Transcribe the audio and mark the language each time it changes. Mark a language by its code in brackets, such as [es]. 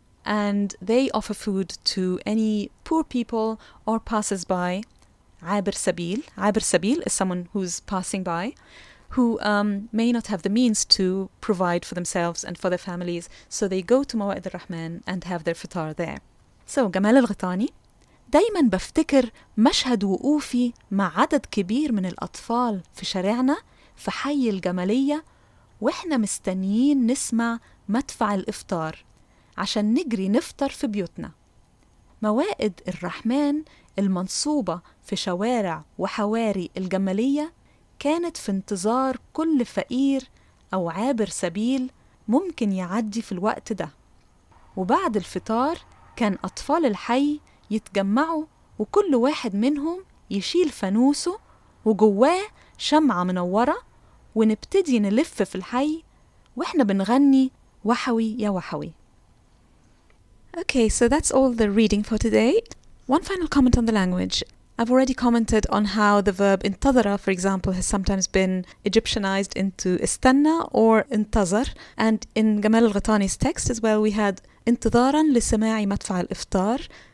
[en] And they offer food to any poor people or passers-by. Abir Sabil is someone who's passing by, who may not have the means to provide for themselves and for their families, so they go to Mawa'id al-Rahman and have their fitar there. [ar] So جمال الغيطاني دايما بفتكر مشهد وقوفي مع عدد كبير من الأطفال في شارعنا في حي الجمالية وإحنا مستنيين نسمع مدفع الإفطار عشان نجري نفطر في بيوتنا. موائد الرحمن المنصوبة في شوارع وحواري الجمالية كانت في انتظار كل فقير أو عابر سبيل ممكن يعدي في الوقت ده. وبعد الفطار كان أطفال الحي يتجمعوا وكل واحد منهم يشيل فانوسه وجواه شمعة منورة ونبتدي نلف في الحي وإحنا بنغني وحوي يا وحوي. [en] Okay, so that's all the reading for today. One final comment on the language. I've already commented on how the verb انتظر, for example, has sometimes been Egyptianized into استنى or انتظر. And in Gamal al-Ghatani's text as well, we had [ar] انتظارا لسماع مدفع الإفطار.